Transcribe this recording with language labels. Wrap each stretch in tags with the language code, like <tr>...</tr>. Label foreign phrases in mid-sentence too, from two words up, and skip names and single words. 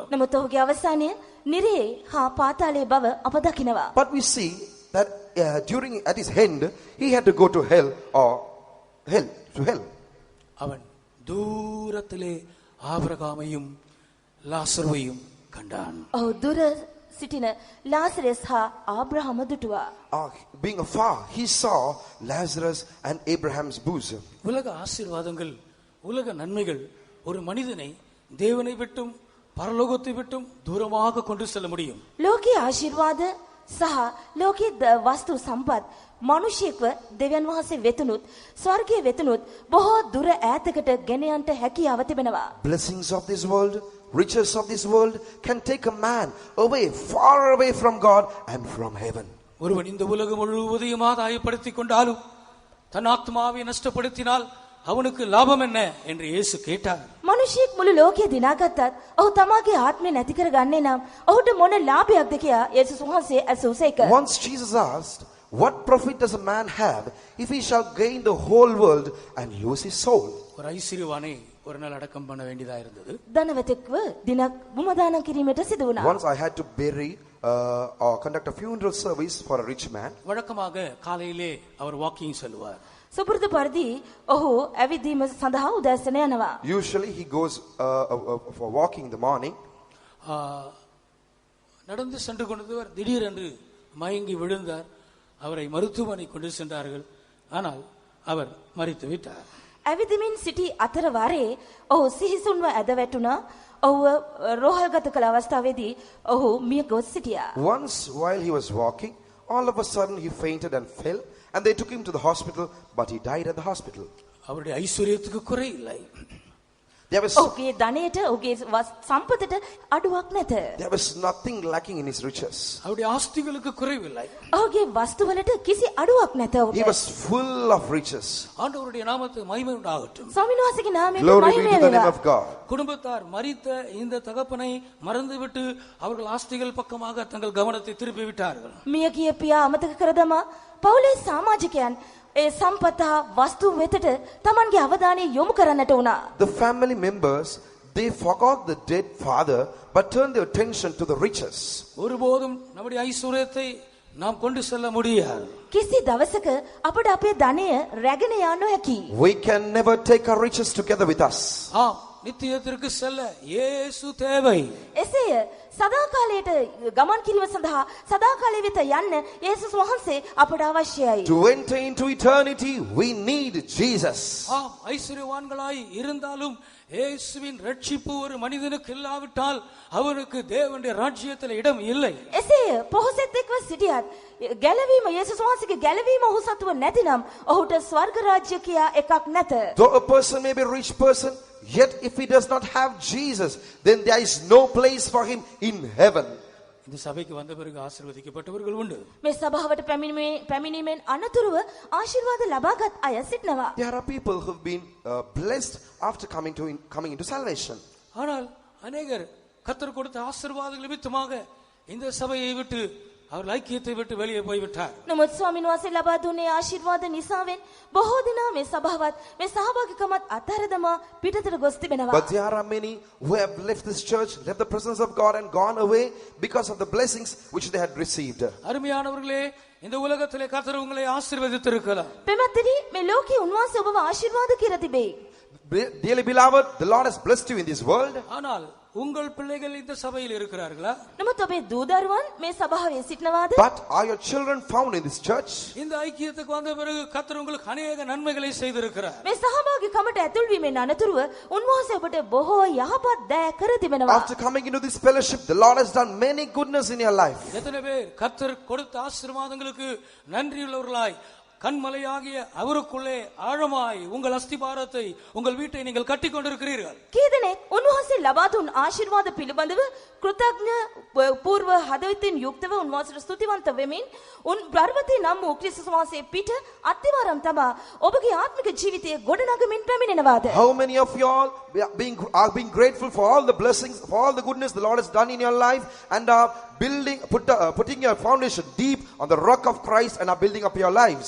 <si>නමුත් ඔහුගේ අවසානය නිරයේ හා පාතාලයේ බව අප දකිනවා.</si> <en>But we see that at his end, he had to go to hell or to hell.</en> <ta>அவன் தூரத்திலே ஆபிரகாமையும் லாசருவையும் கண்டான்.</ta> <si>ඔහු දුර සිටින ලාසරස් හා ආබ්‍රහම දුටුවා.</si> <en>Being afar, he saw Lazarus and Abraham's bosom.</en> <ta>உலக ஆசீர்வாதங்கள், உலக நன்மைகள் ஒரு மனிதனை தேவனை விட்டும் பரலோகத்தை விட்டும் தூரமாக கொண்டு செல்ல முடியும்.</ta> <si>ලෝකයේ ආශිර්වාද සහ ලෝකයේ වස්තු සම්පත් මිනිසියෙක්ව දෙවියන් වහන්සේ වෙතුනුත් ස්වර්ගයේ වෙතුනුත් බොහෝ දුර ඈතකට ගෙන යන්නට හැකියාව තිබෙනවා.</si> <en>Blessings of this world, riches of this world can take a man away, far away from God and from heaven.</en> <ta>ஒருவன் இந்த உலகம் முழுவதையும் ஆதாயப்படுத்திக் கொண்டாலும் தன் ஆத்மாவை நஷ்டப்படுத்தினால் அவனுக்கு லாபம் என்ன என்று இயேசு கேட்டார்.</ta> <si>මිනිසියෙක් මුළු ලෝකය දිනාගත්තත් ඔහු තමාගේ ආත්මය නැති කරගන්නේ නම් ඔහුට මොන ලාභයක්ද කියා යේසුස් වහන්සේ ඇසූසේක.</si> <en>Once Jesus asked, what profit does a man have if he shall gain the whole world and lose his soul?</en> <ta>ஒரு ஐஸ்வர்யவானை ஒரு நாள் அடக்கம் பண்ண வேண்டியதா இருந்தது.</ta> <si>ධනවතෙක්ව දිනක් බුමදානම් කිරීමට සිදු වුණා.</si> <en>Once I had to bury or conduct a funeral service for a rich man.</en> <ta>வழக்கமாக காலையிலே அவர் வாக்கிங் செல்வார்.</ta> <si>සුපුරුදු පරිදි ඔහු ඇවිදීම සඳහා උදෑසන යනවා.</si> <en>Usually he goes for walking in the morning.</en> <ta>நடந்து சென்று கொண்டவர் திடீரென்று மயங்கி விழுந்தார். அவரை மருத்துவமனை கொண்டு சென்றார்கள். ஆனால் அவர் மரித்து விட்டார்.</ta> <si>ඇවිදිමින් සිටි අතර වාරේ ඔහු සිහිසුන්ව ඇද වැටුණා. ඔහුව රෝහල්ගත කළ අවස්ථාවේදී ඔහු මිය ගොස් සිටියා.</si> <en>Once while he was walking, all of a sudden he fainted and fell, and they took him to the hospital, but he died at the hospital.</en> <ta>அவருடைய ஐஸ்வர்யத்துக்கு குறை இல்லை.</ta> <si>ඔහුගේ ධනයට ඔහුගේ සම්පතට අඩුවක් නැත.</si> <en>There was nothing lacking in his riches.</en> <ta>அவருடைய ஆஸ்திகளுக்கு குறைவில்லை.</ta> <si>ඔහුගේ වස්තුවලට කිසි අඩුවක් නැත ඔහුට.</si> <en>He was full of riches.</en> <ta>ஆண்டவருடைய நாமத்துக்கு மகிமை உண்டாகட்டும்.</ta> <si>ස්වාමීන් වහන්සේගේ නාමයට</si> <en>Glory be</en> <si>මහිම</si> <en>to the name</en> <si>වේවා.</si> <en>of God.</en> <ta>குடும்பத்தார் மரித்த இந்த தகப்பனை மறந்துவிட்டு அவர்கள் ஆஸ்திகள் பக்கமாக தங்கள் கவனத்தை திருப்பி விட்டார்கள்.</ta> <si>මියගිය පියා අමතක කර දමා පවුලේ සමාජිකයන් ඒ සම්පත වස්තු වෙතට තමන්ගේ අවධානය යොමු කරන්නට වුණා.</si> <en>The family members, they forgot the dead father, but turned their attention to the riches.</en> <ta>ஒருபோதும் நம்முடைய ஐஸ்வர்யத்தை நாம் கொண்டு செல்ல முடியாது.</ta> <si>කිසි දවසක අපට අපේ ධනය රැගෙන යා නොහැකි.</si> <en>We can never take our riches together with us.</en> <ta>ஆம், நித்தியத்திற்கு செல்ல இயேசு தேவை.</ta> <si>එසේය සදාකාලයට ගමන් කිරීම සඳහා සදාකාලය වෙත යන්න යේසුස් වහන්සේ අපට අවශ්‍යයි.</si> <en>To enter into eternity, we need Jesus.</en> <ta>ஆம், ஐஸ்வர்யவான்களாய் இருந்தாலும் இயேசுவின் ரட்சிப்பு ஒரு மனிதனுக்கு இல்லாவிட்டால் அவனுக்கு தேவனுடைய ராஜ்யத்தில் இடம் இல்லை.</ta> <si>එසේය පොහොසතෙක්ව සිටියත් ගැලවීම යේසුස් වහන්සේගේ ගැලවීම ඔහු සතුව නැතිනම් ඔහුට ස්වර්ග රාජ්‍ය කියා එකක් නැත.</si> <en>Though a person may be a rich person, yet if he does not have Jesus, then there is no place for him in heaven.</en> <ta>இந்த சபைக்கு வந்த பிறகு ஆசீர்வதிக்கப்பட்டவர்கள் உண்டு.</ta> <si>මේ සභාවට පැමිණීමෙන් අනතුරුව ආශිර්වාද ලබාගත් අය සිටනවා.</si> <en>There are people who've been blessed after coming into salvation.</en> <ta>ஆனால் அநேகர் கர்த்தர் கொடுத்த ஆசீர்வாதங்கள் நிமித்தமாக இந்த சபையை விட்டு அவர் ஐக்கியத்தை விட்டு வெளியே போய்விட்டார்.</ta> <si>නමුත් ස්වාමීන් වහන්සේ ලබා දුන්නේ ආශිර්වාද නිසාවෙන් බොහෝ දෙනා මේ සභාවත් මේ සහභාගීකමත් අත්හැරදමා පිටතට ගොස් තිබෙනවා.</si> <en>But there are many who have left this church, left the presence of God and gone away because of the blessings which they had received.</en> <ta>அருமையானவர்களே, இந்த உலகத்திலே கர்த்தர் உங்களை ஆசீர்வதித்திருக்கலாம்.</ta> <si>පෙමැත්තනි මේ ලෝකේ උන්වහන්සේ ඔබව ආශිර්වාද කර තිබේ.</si> <en>Dearly beloved, the Lord has blessed you in this world.</en> <ta>ஆனால் உங்கள் பிள்ளைகள் இந்த சபையில் இருக்கிறார்களா?</ta> <si>නමුත් ඔබේ දූ දරුවන් මේ සභාවේ සිටනවාද?</si> <en>But are your children found in this church?</en> <ta>இந்த ஐக்கியத்துக்கு வந்த பிறகு கர்த்தர் உங்களுக்கு அநேக நன்மைகளை செய்திருக்கிறார்.</ta> <si>මේ සහභාගීකමට ඇතුල් වීමෙන් අනතුරුව උන්වහන්සේ ඔබට බොහෝ යහපත් දෑ කර තිබෙනවා.</si> <en>After coming into this fellowship, the Lord has done many goodness in your life.</en> <ta>எத்தனை பேர் கர்த்தர் கொடுத்த ஆசீர்வாதங்களுக்கு நன்றியுள்ளவர்களாய் கண்மலையாகிய அவருக்குள்ளே ஆழமாய் உங்கள் அஸ்திபாரத்தை உங்கள் வீட்டை நீங்கள் கட்டிக் கொண்டிருக்கிறீர்கள்?</ta> <si>කී දෙනෙක් උන්වහන්සේ ලබා දුන් ආශිර්වාද පිළිබඳව කෘතඥ පූර්ව හදවතින් යුක්තව උන්වහන්සේට ස්තුතිවන්ත වෙමින් උන් පර්වතේ නම් වූ ක්‍රිස්තුස් වහන්සේ පිට අත්තිවාරම් තබා ඔබගේ ආත්මික ජීවිතය ගොඩනගමින් පැමිණෙනවාද?</si> <en>How many of you all are being grateful for all the blessings, for all the goodness the Lord has done in your life, and are putting your foundation deep on the rock of Christ and are building up your lives?</en>